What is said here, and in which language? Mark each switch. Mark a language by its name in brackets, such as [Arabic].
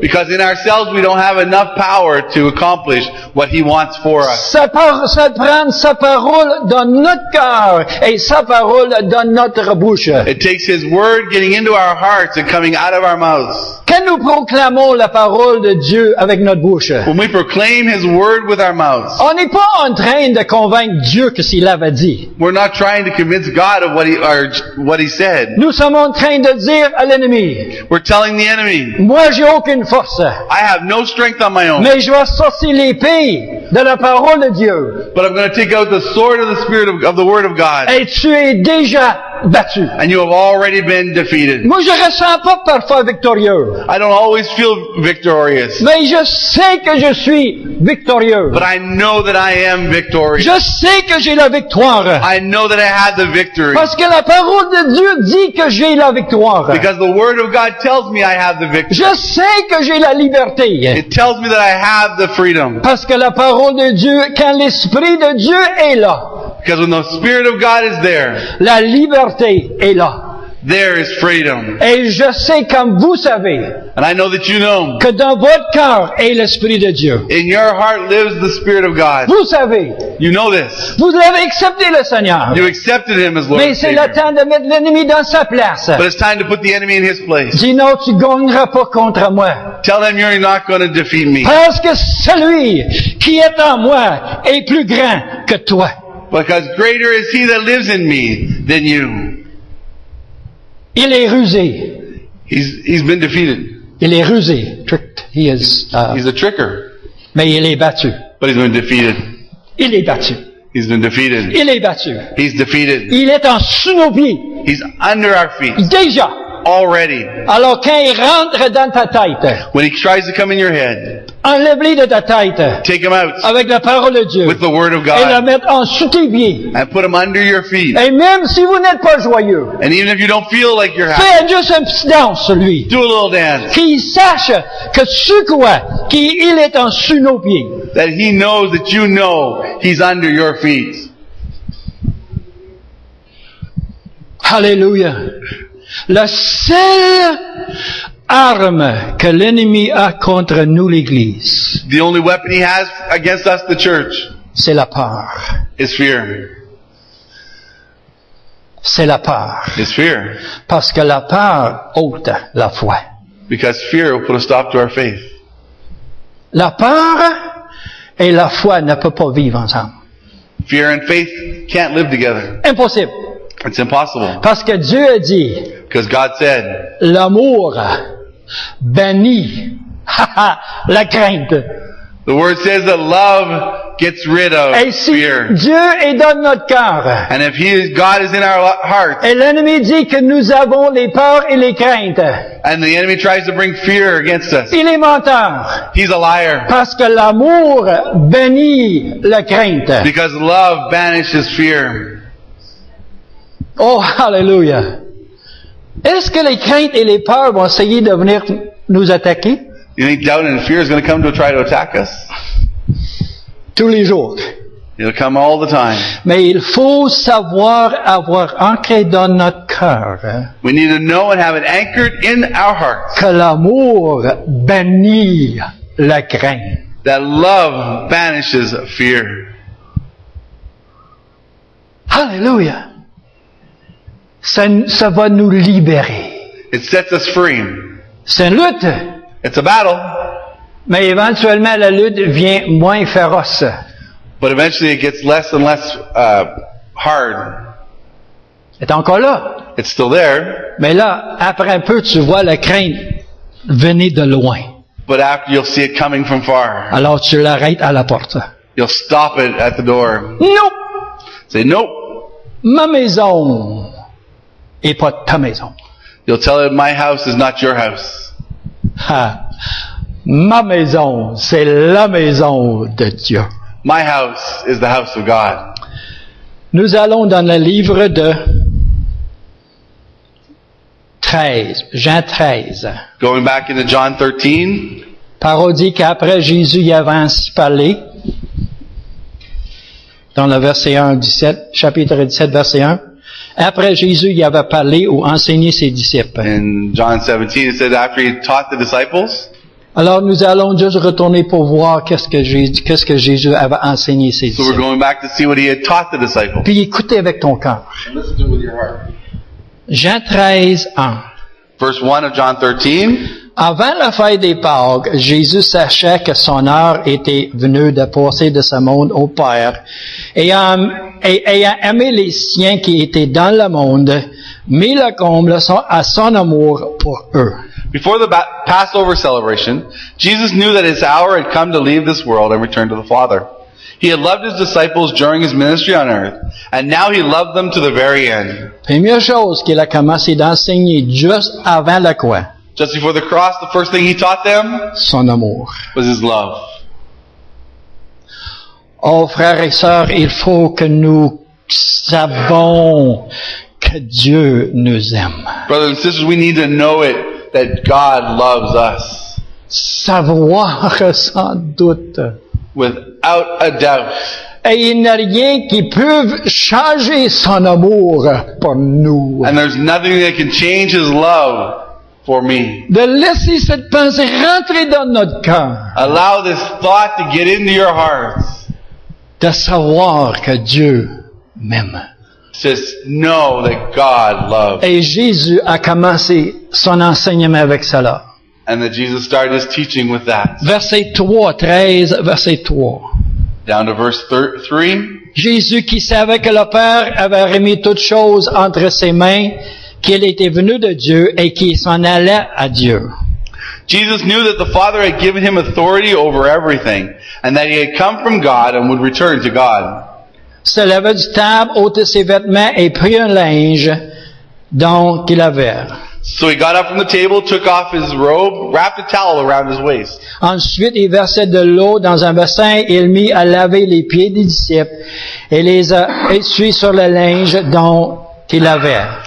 [English] Because in ourselves we don't have enough power to accomplish what He wants for us. [French] Ça prend sa parole dans notre cœur et sa parole dans notre bouche. [English] It takes His word getting into our hearts and coming out of our mouths. [French] Quand nous proclamons la parole de Dieu avec notre bouche, [English] When we proclaim His word with our mouths, [French] on n'est pas en train de convaincre Dieu que s'il avait dit. [English] we're not trying to convince God of what He said. [French] Nous sommes en train de dire à l'ennemi, [English] We're telling the enemy, [French] moi j'ai aucune force, [English] I have no strength on my own, [French] mais je vais sortir l'épée de la parole de Dieu. [English] but I'm going to take out the sword of the Spirit of the Word of God, [French] Et tu es déjà battu. [English] and you have already been defeated. [French] Moi je ressens pas parfois victorieux, [English] I don't always feel victorious, [French] mais je sais que je suis victorieux. [English] but I know that I am victorious. [French] Je sais que j'ai la victoire. [English] I know that I had the victory. [French] Parce que la parole de Dieu dit que j'ai la victoire. [English] Because the Word of God tells me I have the victory. [French] Je sais que j'ai la liberté. [English] It tells me that I have the freedom. [French] Parce que la parole de Dieu, quand l'Esprit de Dieu est là, [English] Because when the Spirit of God is there, [French] la liberté est là. [English] there is freedom. [French] Et je sais, comme vous savez, [English] And I know that you know, [French] que dans votre cœur est l'Esprit de Dieu. [English] in your heart lives the Spirit of God. [French] Vous savez, [English] You know this. [French] vous l'avez accepté le Seigneur. [English] You accepted Him as Lord [French] Mais [English] and [French] c'est le [English] Savior. [French] temps de mettre l'ennemi dans sa place. [English] But it's time to put the enemy in his place. [French] Dis non, tu gagneras pas contre moi. [English] Tell him you're not going to defeat me. [French] Parce que celui qui est en moi est plus grand que toi. [English] Because greater is He that lives in me than you. [French] Il est rusé. [English] He's been defeated. [French] Il est rusé. [English] Tricked. He is, He's a tricker. [French] mais il est battu. [English] But he's been defeated. [French] Il est battu. [English] He's been defeated. [French] Il est battu. [English] He's defeated. [French] Il est en sous nos pieds. [English] He's under our feet [French] Déjà. [English] already. [French] Alors quand il rentre dans ta tête, [English] When he tries to come in your head, [French] enlève-le de ta tête [English] take him out [French] avec la parole de Dieu [English] with the Word of [French] et le [English] God [French] mettre en sous tes pieds. [English] and put him under your feet. [French] Et même si vous n'êtes pas joyeux, [English] And even if you don't feel like you're happy, [French] fais juste un petit danse sur lui. [English] do a little dance. [French] Qu'il sache que ce quoi, qu'il est en sous nos pieds. That he knows that you know he's under your feet. Alléluia. La seule arme que l'ennemi a contre nous, l'Église, [English] The only weapon he has against us, the church, [French] c'est la peur. [English] is fear. [French] C'est la peur. [English] Is fear. [French] Parce que la peur ôte la foi. [English] Because fear will put a stop to our faith. [French] La peur et la foi ne peuvent pas vivre ensemble. [English] Fear and faith can't live together. [French] Impossible. [English] It's impossible. [French] Parce que Dieu a dit, [English] Because God said, [French] l'amour bannit la crainte. [English] the Word says that love gets rid of [French] Et si [English] fear. [French] Dieu est dans notre cœur, [English] And if God is in our hearts, [French] et l'ennemi dit que nous avons les peurs et les craintes, [English] and the enemy tries to bring fear against us, [French] il est menteur. [English] he's a liar. [French] Parce que l'amour bannit la crainte. Because love banishes fear. Oh, alléluia. Est-ce que les craintes et les peurs vont essayer de venir nous attaquer? [English] You think doubt and fear is going to come to try to attack us? [French] Tous les jours. [English] It'll come all the time. [French] Mais il faut savoir avoir ancré dans notre cœur [English] We need to know and have it anchored in our hearts [French] que l'amour bannit la crainte. [English] that love banishes fear. [French] Alléluia. Ça va nous libérer. [English] It sets us free. [French] C'est une lutte. [English] It's a battle, [French] Mais éventuellement, la lutte devient moins féroce. [English] but eventually it gets less and less hard. [French] C'est encore là. [English] It's still there, [French] Mais là, après un peu, tu vois la crainte venir de loin. [English] but after you'll see it coming from far. [French] Alors tu l'arrêtes à la porte. [English] You'll stop it at the door. [French] Non! [English] Say, nope. [French] Ma maison et pas ta maison. [English] You'll tell it, my house is not your house. Ha. [French] Ma maison, c'est la maison de Dieu. [English] My house is the house of God. [French] Nous allons dans le livre de 13, Jean 13. [English] Going back into John 13, [French] Parole dit qu'après Jésus y avait ainsi parlé, dans le verset 1, 17, chapitre 17, verset 1. Après Jésus y avait parlé ou enseigné ses disciples. [English] in John 17, it says after he taught the disciples. [French] Alors nous allons juste retourner pour voir qu'est-ce que Jésus avait enseigné ses [English] So we're going back to see what he had taught the disciples. [French] Puis écoutez avec ton cœur. [English] Listen to it with your heart. [French] Jean 13, 1. [English] Verse 1 of John 13. [French] Avant la fête des Pâques, Jésus sachait que son heure était venue de passer de ce monde au Père. Ayant aimé les siens qui étaient dans le monde, mit le comble à son amour pour eux. [English] Before the Passover celebration, Jesus knew that his hour had come to leave this world and return to the Father. He had loved his disciples during his ministry on earth, and now he loved them to the very end. [French] Première chose qu'il a commencé d'enseigner juste avant la croix, [English] Just before the cross, the first thing he taught them [French] son amour. [English] was his love. [French] Oh, frères et sœurs, il faut que nous savons que Dieu nous aime. [English] Brothers and sisters, we need to know it, that God loves us. [French] Savoir sans doute [English] Without a doubt. [French] Et il n'y a rien qui peut changer son amour pour nous. [English] And there's nothing that can change His love for me. [French] De laisser cette pensée rentrer dans notre cœur. [English] Allow this thought to get into your hearts. [French] De savoir que Dieu m'aime. [English] Just know that God loves. [French] Et Jésus a commencé son enseignement avec cela. [English] And that Jesus started His teaching with that. [French] Verset 3, 13, verset 3. [English] Down to verse 3. [French] Jésus qui savait que le Père avait remis toutes choses entre ses mains, qu'il était venu de Dieu et qu'il s'en allait à Dieu. [English] Jesus knew that the Father had given Him authority over everything, and that He had come from God and would return to God. [French] Se leva du table, ôta ses vêtements et prit un linge donc qu'il avait. [English] So He got up from the table, took off His robe, wrapped a towel around His waist. [French] Ensuite, il versait de l'eau dans un bassin et il mit à laver les pieds des disciples et les a essuyés sur le linge dont il avait.